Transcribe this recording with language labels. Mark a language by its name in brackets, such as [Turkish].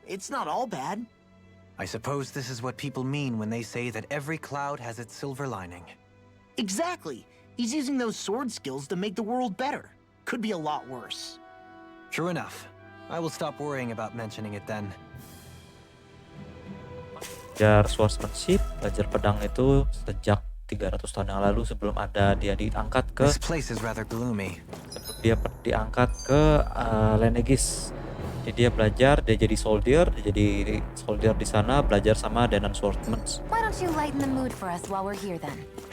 [English] It's not all bad. I suppose this is what people mean when they say that every cloud has its silver lining. Exactly. He's using those sword skills to make the world better. Could be a lot worse. True enough. I will stop worrying about mentioning it then. [Indonesian] Belajar swordsmanship, belajar pedang itu sejak 300 tahun yang lalu sebelum ada dia diangkat ke [English] This place is rather gloomy. [Indonesian] diangkat ke Lenegis. Jadi dia belajar, dia jadi soldier di sana, belajar sama Dahnan swordsmen. [English] Why don't you lighten the mood for us while we're here then?